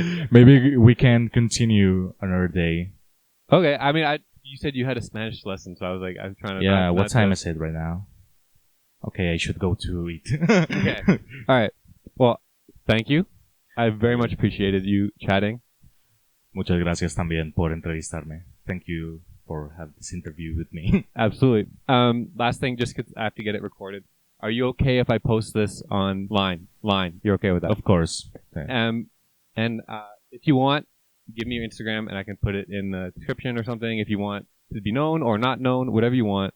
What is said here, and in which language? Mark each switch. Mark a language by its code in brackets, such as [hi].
[en] Maybe we can continue another day. Okay, I mean, you said you had a Spanish lesson, so I was like, I'm trying to... Yeah, what time is it right now? Okay, I should go to eat. Okay. All right. Well, thank you. I very much appreciated you chatting. [es] Muchas gracias también por entrevistarme. [en] Thank you for having this interview with me. Absolutely. Last thing, just 'cause I have to get it recorded. Are you okay if I post this online? You're okay with that? Of course. Okay. And if you want, give me your Instagram and I can put it in the description or something if you want to be known or not known, whatever you want.